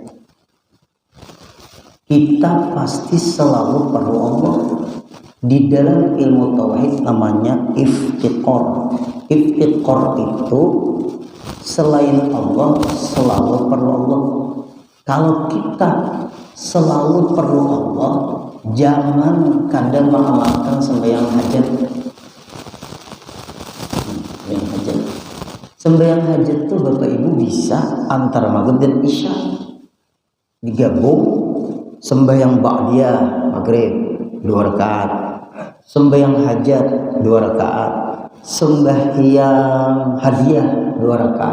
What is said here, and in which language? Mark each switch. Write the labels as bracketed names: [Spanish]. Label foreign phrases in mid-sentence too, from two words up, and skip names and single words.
[Indonesian] Kita pasti selalu perlu Allah. Di dalam ilmu tauhid namanya iftiqor. Iftiqor itu selain Allah selalu perlu Allah. Kalau kita selalu perlu Allah, jangan kadang mengamalkan sembahyang hajat. Sembahyang hajat tuh Bapak Ibu bisa antara maghrib dan isya digabung. Sembahyang ba'diyah maghrib 2 rakaat, sembahyang hajat 2 rakaat, sembahyang hadiah 2 rakaat.